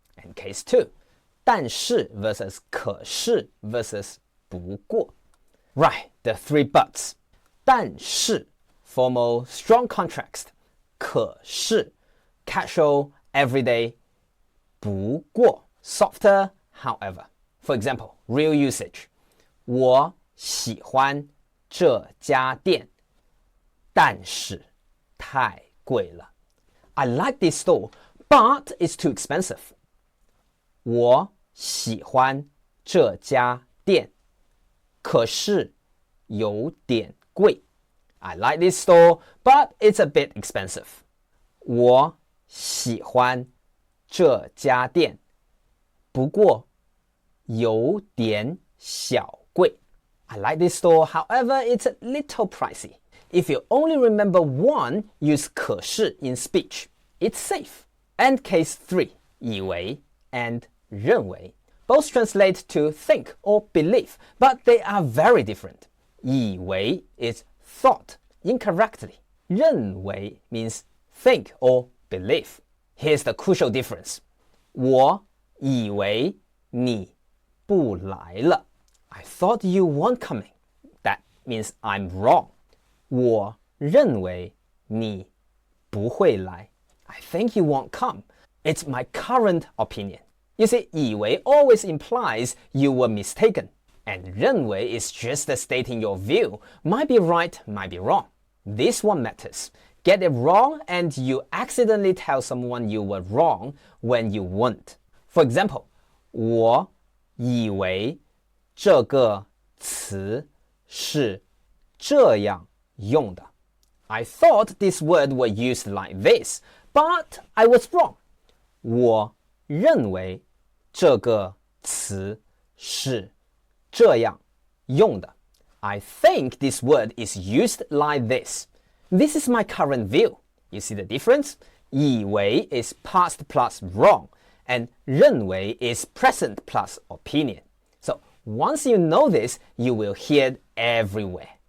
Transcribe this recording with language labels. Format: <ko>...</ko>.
<en>And case 2, 但是 versus 可是 versus 不过. Right, the three buts. 但是 formal strong contrast. 可是 casual everyday. 不过 softer however. For example, real usage.</en> <zh>我喜欢这家店，但是太贵了。</zh> <en>I like this store, but it's too expensive.</en> <zh>我喜欢这家店，可是有点贵。</zh> <en>I like this store, but it's a bit expensive.</en> <zh>我喜欢这家店，不过有点小贵。</zh> <en>I like this store, however, it's a little pricey. If you only remember one, use 可是 in speech. It's safe. And case 3, 以为 and 认为. Both translate to think or believe, but they are very different. 以为 is thought incorrectly. 认为 means think or believe. Here's the crucial difference.</en> <zh>我以为你不来了。</zh> <en>I thought you weren't coming. That means I'm wrong.</en> <zh>我认为你不会来。</zh> <en>I think you won't come. It's my current opinion. You see, 以为 always implies you were mistaken. And 认为 is just stating your view. Might be right, might be wrong. This one matters. Get it wrong and you accidentally tell someone you were wrong when you weren't. For example,</en> <zh>我以为这个词是这样用的。</zh> <en>I thought this word were used like this, but I was wrong.</en> <zh>我认为这个词是这样用的。</zh> <en>I think this word is used like this. This is my current view. You see the difference? 以为 is past plus wrong, and 认为 is present plus opinion. So once you know this, you will hear it everywhere.</en>